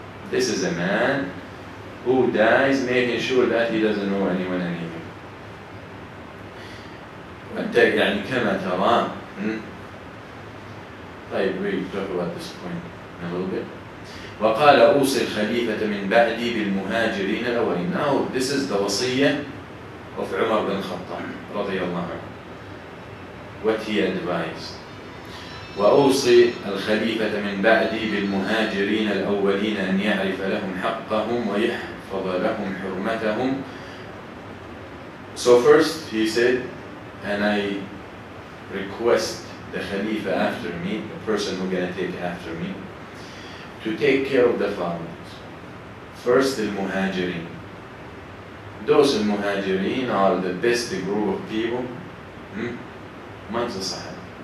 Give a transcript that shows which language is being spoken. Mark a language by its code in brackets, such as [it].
[en] This is a man who dies making sure that he doesn't know anyone anything. [ar] يعني كما ترى. [en] طيب, we talk about this point in a little bit. [ar] وقال أوصي الخليفة من بعدي بالمهاجرين الأولين. [en] Now this is the وصية of Umar bin Khattab [ar] رضي الله عنه. [en] What he advised. [ar] وأوصي الخليفة من بعدي بالمهاجرين الأولين أن يعرف لهم حقهم ويحفظ لهم حرمتهم. [en] So first he said, and I request the Khalifa after me, the person who's going to take after me, to take care of the following. First, al-Muhajirin. Those al-Muhajirin are the best group of people amongst the Sahaba.